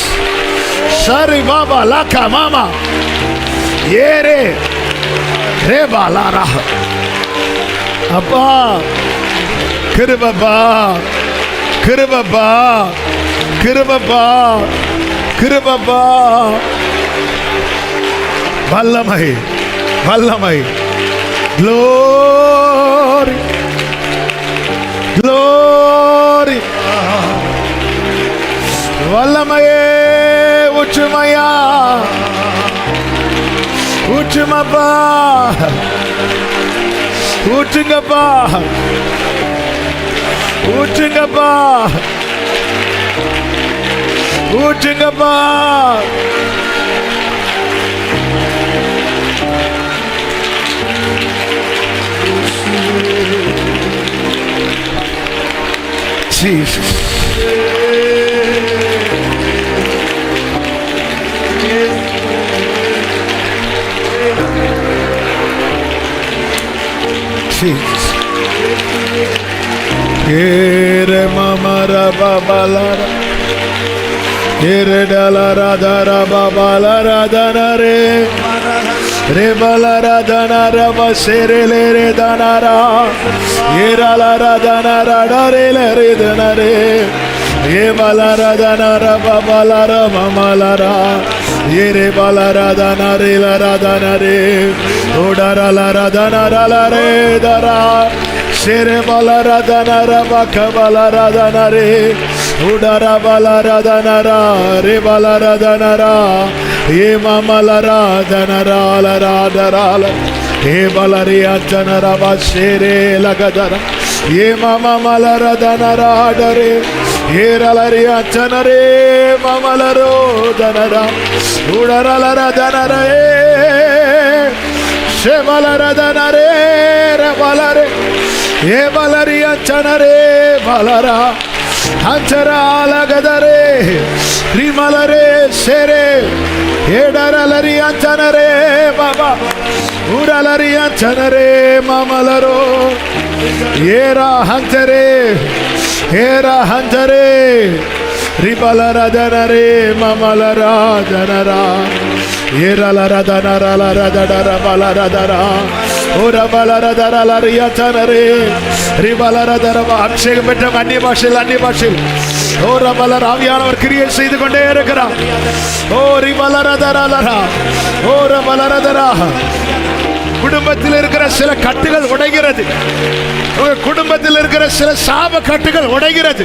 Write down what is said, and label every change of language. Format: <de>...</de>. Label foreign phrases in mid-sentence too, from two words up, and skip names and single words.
<ta>Sari Baba Laka Mama Yere Reba Lara. Appa Kiribaba Kiribaba Kiribaba Kiribaba. வல்லமை வல்லமை.</ta> <en>Glory Glory.</en> <ta>வல்லமையே ஊற்றுமையா ஊற்றுமப்பா, ஊற்றுங்கப்பா ஊற்றுங்கப்பா ஊற்றுங்கப்பா.</ta> <en>Jesus. Jesus. Ere mamara babalara, ere dalara dara babalara danare, re balara danara basere le danara, ere lara danara dare le danare, ye balara danara babalara mamalara, ere balara danare lara danare, odara lara danara lare dara. Shere balara danara baka balara danare, udara balara danara, re balara danara, ye mamalara danara lara darala, ye balaria danara bashere lagadara, ye mama malara danara dare, ye ralaria danare mamalaro danara, udara lara danara, she balara danare re balare. Ye balaria chanare balara hanchara lagadare rimalare sere yedaralaria chanare baba uralaria chanare mamalaro yera hanchare ribalara danare mamalara danara yeralara danara lara dadara balara dara.</en> <ta>அபிஷேகம் பெற்ற அந்நிய பாஷையில் ஆவியானவர் கிரியை செய்து கொண்டே இருக்கிறார். ஓ ரிபலரதரலரா ஓ ரபலரதரா. குடும்பத்தில் இருக்கிற சில கட்டுகள் உடைகிறது, குடும்பத்தில் இருக்கிற சில சாப கட்டுகள் உடைகிறது.</ta>